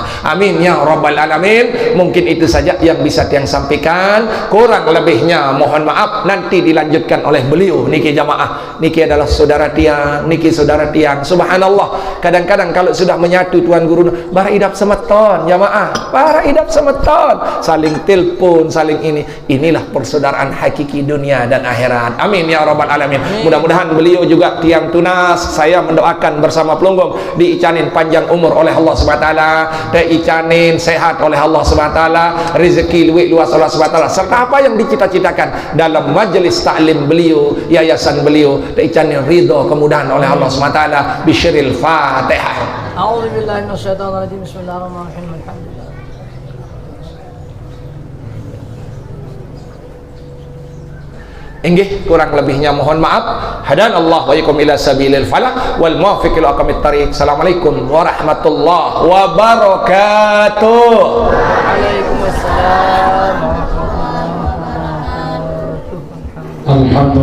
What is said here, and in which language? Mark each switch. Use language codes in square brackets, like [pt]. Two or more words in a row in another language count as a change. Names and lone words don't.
[ar] آمين يا رب العالمين. [id] Mungkin itu saja yang bisa tiang sampaikan, kurang lebihnya mohon maaf, nanti dilanjutkan oleh beliau niki jamaah. Niki adalah saudara tiang, niki saudara tiang. Subhanallah, kadang-kadang kalau sudah menyatu tuan guru [sas] bara idap semeton jamaah, bara idap semeton, [id] saling telepon, saling inilah persaudaraan hakiki dunia dan akhirat. [ar] آمين يا رب العالمين. [id] Mudah-mudahan beliau juga [sas] tiang tunas, [id] saya mendoakan bersama [sas] pelunggung diicanin [id] panjang umur oleh [ar] الله سبحانه وتعالى, [id] diicanin sehat oleh [ar] الله سبحانه وتعالى, [id] rezeki luas [ar] الله سبحانه وتعالى, [id] serta apa yang dicita-citakan dalam majelis taklim beliau, yayasan beliau, diicanin ridha kemudahan oleh [ar] الله سبحانه وتعالى. بسر الفاتحة. أعوذ بالله من الشيطان الرجيم. بسم الله الرحمن الرحيم. الحمد لله. [id] Inggih, kurang lebihnya mohon maaf. [ar] هدانا الله وإياكم إلى سبيل الفلاح والموفق إلى أقوم الطريق. السلام عليكم ورحمة الله وبركاته. وعليكم السلام ورحمة الله وبركاته. الحمد لله.